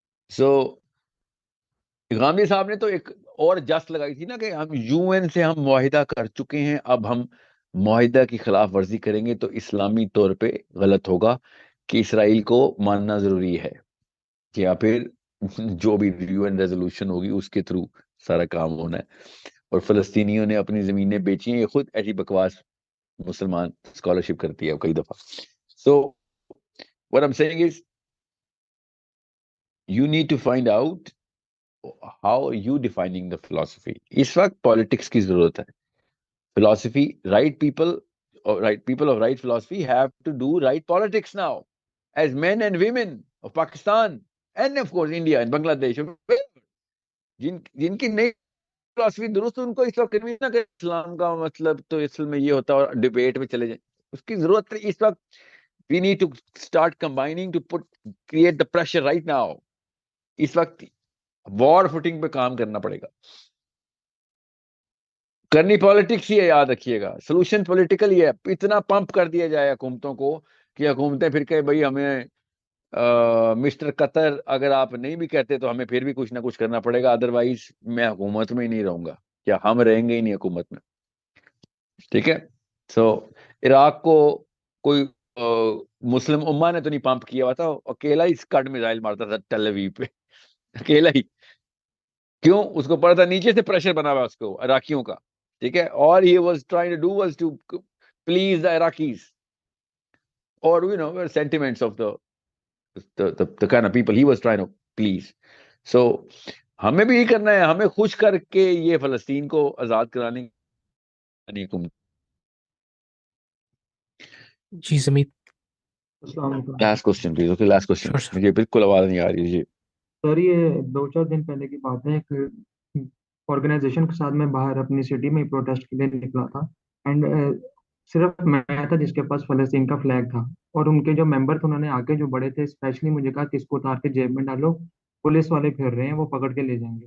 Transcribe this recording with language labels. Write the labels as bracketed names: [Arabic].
[Urdu] سو غامدی صاحب نے تو ایک اور جست لگائی تھی نا کہ ہم یو این سے ہم معاہدہ کر چکے ہیں، اب ہم معاہدہ کی خلاف ورزی کریں گے تو اسلامی طور پہ غلط ہوگا کہ اسرائیل کو ماننا ضروری ہے، یا پھر جو بھی یو این ریزولوشن ہوگی اس کے تھرو سارا کام ہونا ہے. اور فلسطینیوں نے اپنی زمینیں بیچی ہیں، یہ خود ایسی بکواس مسلمان اسکالرشپ کرتی ہے کئی دفعہ. [English] So what I'm saying is you need to find out how are you defining the philosophy. [Urdu] اس وقت پالیٹکس کی ضرورت ہے. [English] philosophy, right people of right philosophy have to do right politics now as men and women of Pakistan and of course India and Bangladesh. [Urdu] جن کی نئی فلسفی درست، ان کو اس وقت کنوینس نہ کہ اسلام کا مطلب تو اصل میں یہ ہوتا ہے، اور ڈبیٹ میں چلے جائیں. اس کی ضرورت ہے اس وقت. [English] we need to start combining to create the pressure right now. [Urdu] اس وقت وار فوٹنگ پہ کام کرنا پڑے گا. کرنی پالیٹکس ہی ہے، یاد رکھیے گا. سولوشن پولیٹیکل ہی ہے. اتنا پمپ کر دیا جائے حکومتوں کو کہ حکومتیں پھر کہ بھائی ہمیں مسٹر قطر اگر آپ نہیں بھی کہتے تو ہمیں پھر بھی کچھ نہ کچھ کرنا پڑے گا، ادروائز میں حکومت میں ہی نہیں رہوں گا، یا ہم رہیں گے ہی نہیں حکومت میں. ٹھیک ہے. سو عراق کو کوئی مسلم امہ نے تو نہیں پمپ کیا ہوا تھا، اکیلا ہی اسکڈ میزائل مارتا تھا ٹیل اویو پہ، اکیلا ہی. کیوں؟ اس کو پتا تھا نیچے سے پریشر بنا ہوا اس کو عراقیوں کا. ٹھیک ہے. [English] all he was trying to do was to please the Iraqis or sentiments of the kind of people he was trying to please. [Urdu] So ہمیں بھی یہ کرنا ہے، ہمیں خوش کر کے یہ فلسطین کو آزاد کرانے کی حکومت. جی سمیت. السلام علیکم last question please. Okay last question. [English] Sure, sir. [Urdu] مجھے بالکل آواز نہیں آ رہی ہے جی. سر یہ 2-4 دن پہلے کی بات ہے، ایک آرگنائزیشن کے ساتھ میں باہر اپنی سٹی میں پروٹیسٹ کے لیے نکلا تھا، اینڈ صرف میں تھا جس کے پاس فلسطین کا فلیگ تھا، اور ان کے جو ممبر تھے انہوں نے آگے جو بڑے تھے اسپیشلی مجھے کہا کہ اس کو اتار کے جیب میں ڈالو، پولیس والے پھر رہے ہیں، وہ پکڑ کے لے جائیں گے.